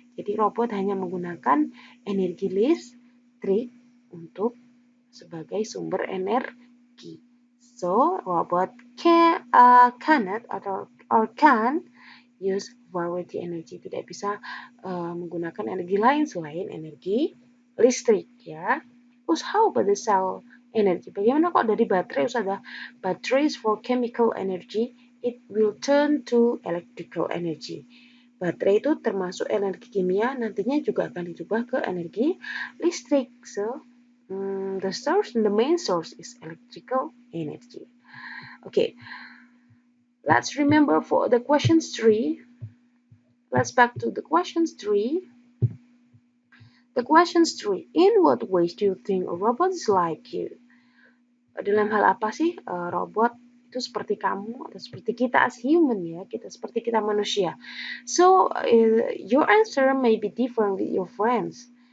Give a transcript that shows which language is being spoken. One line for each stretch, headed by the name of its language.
Indonesian: Jadi, robot hanya menggunakan energi listrik untuk sebagai sumber energi.
English: So, robot cannot or can use variety energy.
Indonesian: Tidak bisa menggunakan energi lain selain energi listrik ya. Terus
English: how about the cell energy?
Indonesian: Bagaimana kok dari baterai harus ada
English: batteries for chemical energy? It will turn to electrical energy.
Indonesian: Baterai itu termasuk energi kimia, nantinya juga akan dirubah ke energi listrik.
English: So, the main source is electrical energy. Okay, let's remember for the questions 3. Let's back to the questions 3. The questions 3. In what ways do you think a robot is like you?
Indonesian: Dalam hal apa sih robot itu seperti kamu atau seperti kita
English: as human
Indonesian: ya, kita seperti kita manusia.
English: So, your answer may be different with your friends.